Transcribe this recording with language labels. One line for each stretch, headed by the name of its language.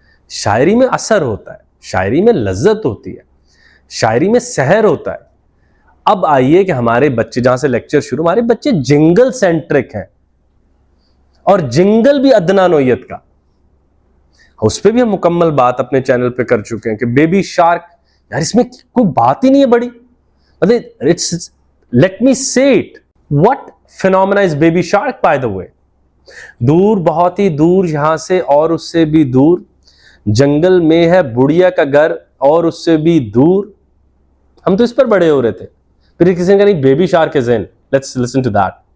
Urdu: شاعری میں اثر ہوتا ہے، شاعری میں لذت ہوتی ہے، شاعری میں سحر ہوتا ہے. اب آئیے کہ ہمارے بچے، جہاں سے لیکچر شروع، ہمارے بچے جنگل سینٹرک ہیں، اور جنگل بھی ادنا نوعیت کا. اس پہ بھی ہم مکمل بات اپنے چینل پہ کر چکے ہیں کہ بیبی شارک، یار اس میں کوئی بات ہی نہیں ہے بڑی.
English: Let me say it, what phenomena is baby shark by the way.
Urdu: دور، بہت ہی دور یہاں سے اور اس سے بھی دور، جنگل میں ہے بڑھیا کا گھر اور اس سے بھی دور. ہم تو اس پر بڑے ہو رہے تھے. پھر کسی نے کہا نہیں
English: Baby shark is in, let's listen to that.